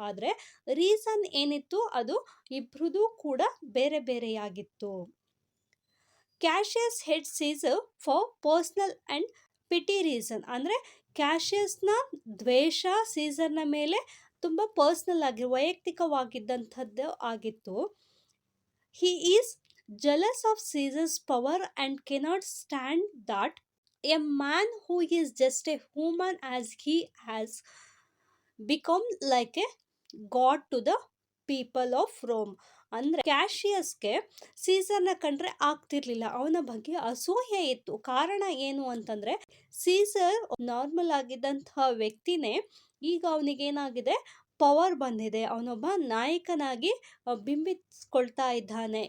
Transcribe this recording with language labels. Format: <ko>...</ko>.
<kn>ಆದರೆ ರೀಸನ್ ಏನಿತ್ತು ಅದು ಇಬ್ಬರದು ಕೂಡ ಬೇರೆ ಬೇರೆಯಾಗಿತ್ತು.</kn> <en>Cassius hate Caesar for personal and petty reason.</en> <kn>ಅಂದರೆ ಕ್ಯಾಶಿಯಸ್ನ ದ್ವೇಷ ಸೀಸರ್ನ ಮೇಲೆ ತುಂಬ ಪರ್ಸ್ನಲ್ ಆಗಿ ವೈಯಕ್ತಿಕವಾಗಿದ್ದಂಥದ್ದು ಆಗಿತ್ತು.</kn> <en>He is jealous of Caesar's power and cannot stand that a man who is just a human as he has become like a god to the people of Rome.</en> <kn>ಅಂದ್ರೆ ಕ್ಯಾಶಿಯಸ್ಗೆ ಸೀಸರ್ನ ಕಂಡ್ರೆ ಆಗ್ತಿರ್ಲಿಲ್ಲ, ಅವನ ಬಗ್ಗೆ ಅಸೂಯೆ ಇತ್ತು. ಕಾರಣ ಏನು ಅಂತಂದ್ರೆ ಸೀಸರ್ ನಾರ್ಮಲ್ ಆಗಿದ್ದಂತಹ ವ್ಯಕ್ತಿನೇ, ಈಗ ಅವನಿಗೇನಾಗಿದೆ, ಪವರ್ ಬಂದಿದೆ, ಅವನೊಬ್ಬ ನಾಯಕನಾಗಿ ಬಿಂಬಿಸ್ಕೊಳ್ತಾ ಇದ್ದಾನೆ.</kn>